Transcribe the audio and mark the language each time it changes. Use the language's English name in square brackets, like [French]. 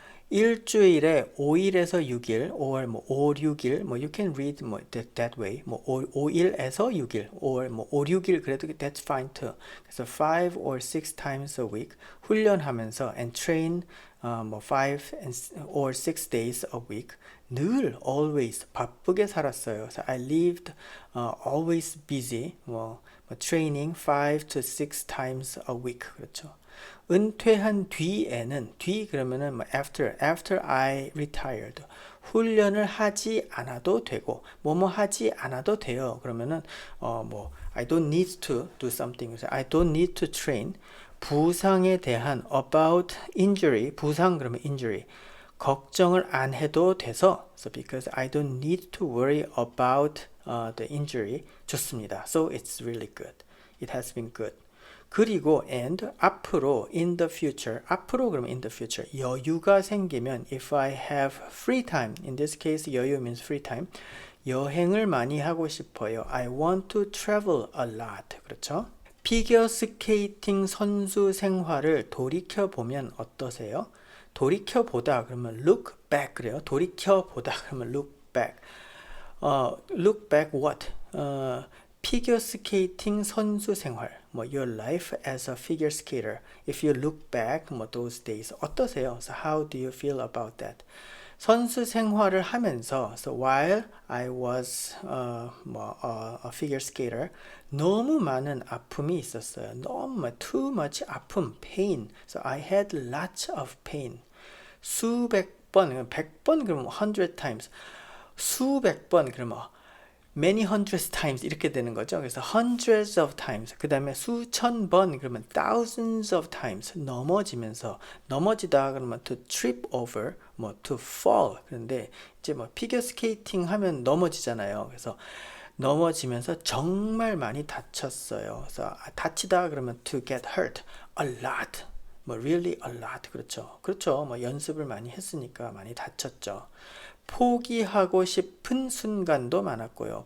[Korean] 일주일에 5일에서 6일, or 뭐 5, 6일, 뭐 [English] you can read [Korean] 뭐 [English] that way, [Korean] 뭐 5일에서 6일, or 뭐 5, 6일 그래도 [English] that's fine too. [Korean] 그래서 [English] 5 or 6 times a week [Korean] 훈련하면서 [English] and train 뭐 5 or 6 days a week [Korean] 늘 [English] always [Korean] 바쁘게 살았어요. 그래서 [English] I lived always busy 뭐 training 5 to 6 times a week [Korean] 그렇죠. 은퇴한 뒤에는 그러면은 뭐 [English] after I retired [Korean] 훈련을 하지 않아도 되고 뭐뭐 하지 않아도 돼요. 그러면은 뭐 [English] I don't need to do something. I don't need to train. [Korean] 부상에 대한 [English] about injury [Korean] 부상 그러면 [English] injury [Korean] 걱정을 안 해도 돼서 [English] so because I don't need to worry about the injury [Korean] 좋습니다. [English] So it's really good. It has been good. [Korean] 그리고 [English] and [Korean] 앞으로 [English] in the future [Korean] 앞으로 그러면 [English] in the future [Korean] 여유가 생기면 [English] if I have free time in this case [Korean] 여유 [English] means free time [Korean] 여행을 많이 하고 싶어요. [English] I want to travel a lot [Korean] 그렇죠? 피겨스케이팅 선수 생활을 돌이켜보면 어떠세요? 돌이켜보다 그러면 [English] look back [Korean] 그래요. 돌이켜보다 그러면 [English] look back. Look back what? [Korean] 피겨스케이팅 선수 생활. [English] 뭐 your life as a figure skater. If you look back 뭐 those days [Korean] 어떠세요? [English] So how do you feel about that? [Korean] 선수 생활을 하면서 [English] so while I was a figure skater [Korean] 너무 많은 아픔이 있었어요. 너무 [English] too much [Korean] 아픔, [English] pain. So I had lots of pain. [Korean] 수백 번, 100번 그러면 [English] 100 times. [Korean] 수백 번 그러면 [English] many hundreds times [Korean] 이렇게 되는 거죠. 그래서 [English] hundreds of times [Korean] 그 다음에 수천 번 그러면 [English] thousands of times [Korean] 넘어지다 그러면 [English] to trip over [Korean] 뭐 [English] to fall [Korean] 그런데 이제 뭐 피겨스케이팅 하면 넘어지잖아요. 그래서 넘어지면서 정말 많이 다쳤어요. 그래서 다치다 그러면 [English] to get hurt a lot 뭐 really a lot [Korean] 그렇죠. 뭐 연습을 많이 했으니까 많이 다쳤죠. 포기하고 싶은 순간도 많았고요.